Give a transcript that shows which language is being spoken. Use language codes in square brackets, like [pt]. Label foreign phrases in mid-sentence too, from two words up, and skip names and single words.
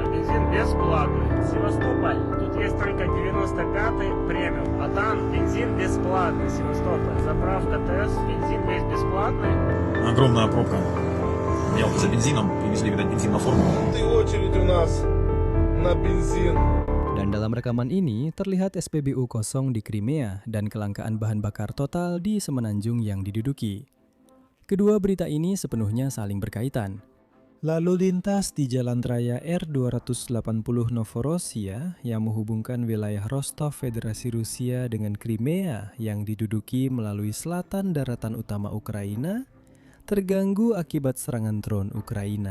[ru] Бензин бесплатный. Севастополь. Тут есть только 95-й премиум. А там бензин бесплатный. Севастополь. Заправка ТС. Бензин весь бесплатный. Огромная пробка. Ехал за бензином, привезли, видать, бензин на форму. И очередь у нас на бензин. [id] Dan dalam rekaman ini, terlihat SPBU kosong di Crimea dan kelangkaan bahan bakar total di semenanjung yang diduduki. Kedua berita ini sepenuhnya saling berkaitan. Lalu lintas di Jalan Raya R280 Novorossiya yang menghubungkan wilayah Rostov Federasi Rusia dengan Crimea yang diduduki melalui selatan daratan utama Ukraina terganggu akibat serangan drone Ukraina.